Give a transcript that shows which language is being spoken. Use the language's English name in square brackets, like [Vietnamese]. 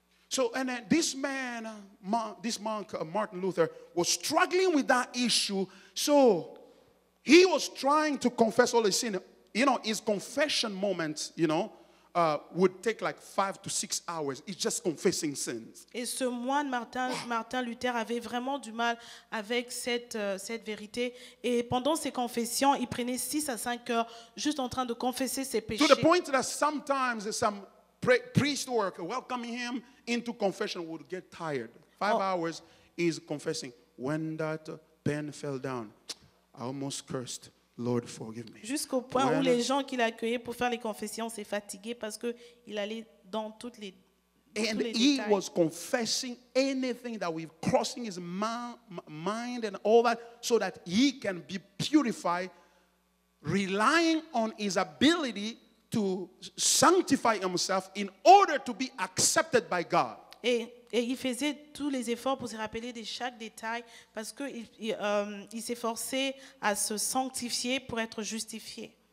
[English] So, and then this man, this monk, Martin Luther, was struggling with that issue. So, he was trying to confess all his sin. You know, his confession moment, would take like 5 to 6 hours. It's just confessing sins. [French] Et ce moine Martin Luther avait vraiment du mal avec cette vérité. Et pendant ses confessions, il prenait 6 à 5 heures juste en train de confesser ses péchés. [English] To the point that sometimes some priest who were welcoming him into confession would get tired. 5 hours is confessing. When that pen fell down, I almost cursed. Lord, forgive me. [French] Jusqu'au point où les gens qui l'accueillaient pour faire les confessions s'est fatigué parce qu'il allait dans tous les [English] he was confessing anything that was crossing his mind and all that so that he can be purified, relying on his ability to sanctify himself in order to be accepted by God. [French] Et il faisait tous les efforts pour se rappeler de chaque détail parce qu'il s'efforçait à se sanctifier pour être justifié.